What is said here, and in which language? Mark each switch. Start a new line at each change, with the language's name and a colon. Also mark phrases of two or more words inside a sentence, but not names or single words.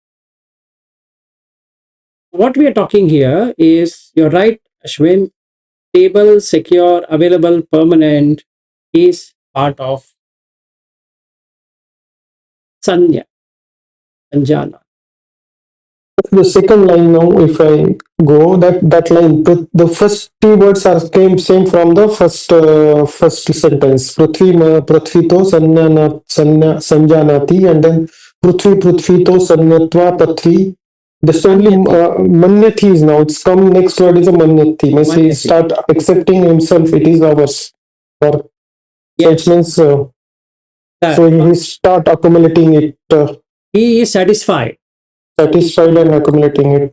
English: What we are talking here is, you're right, Ashwin, stable, secure, available, permanent is part of
Sanskrit: Sanya, Sanjana.
English: The second line now, if I go that line, the first two words are came same from the first sentence.
Sanskrit: Prithvito sanjanati, and then prithvito sanyatva pathvi.
English: This only manyati is now. It's come next word is a manyati. Means he start accepting himself. It is ours. Or Yes. it means so he start accumulating it. He is satisfied. Satisfied and accumulating it.